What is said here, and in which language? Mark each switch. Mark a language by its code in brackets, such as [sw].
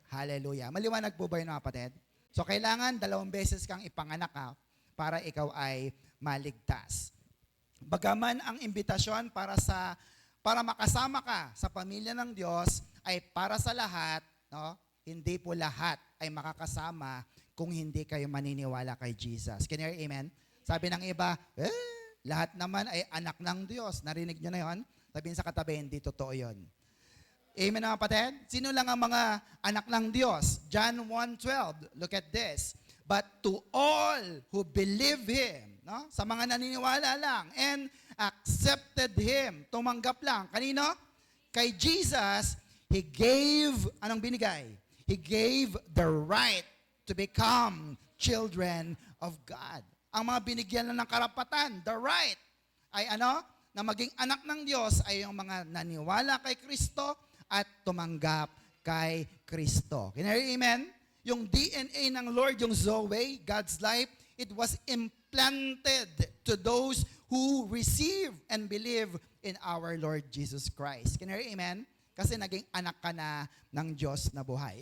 [tl] Hallelujah. Maliwanag po ba yun mga kapatid? So kailangan 2 beses kang ipanganak para ikaw ay maligtas. Bagaman ang imbitasyon para makasama ka sa pamilya ng Diyos ay para sa lahat, no? Hindi po lahat ay makakasama kung hindi kayo maniniwala kay Jesus. [en] Can you hear amen? [tl] Sabi ng iba, lahat naman ay anak ng Diyos. Narinig nyo na yun? Sabihin sa katabi, hindi totoo yun. Amen mga kapatid? Sino lang ang mga anak ng Diyos? [en] John 1:12. Look at this. But to all who believe Him, no? [tl] Sa mga naniniwala lang, [en] and accepted Him, [tl] tumanggap lang. Kanino? Kay Jesus, [en] He gave, [tl] anong binigay? [en] He gave the right to become children of God. [tl] Ang mga binigyan lang ng karapatan, [en] the right, [tl] ay ano? Na maging anak ng Diyos ay yung mga naniwala kay Kristo at tumanggap kay Kristo. [en] Can you hear amen? [tl] Yung DNA ng Lord, yung Zoe, [en] God's life, it was implanted to those who receive and believe in our Lord Jesus Christ. Can you hear amen? [tl] Kasi naging anak ka na ng Diyos na buhay.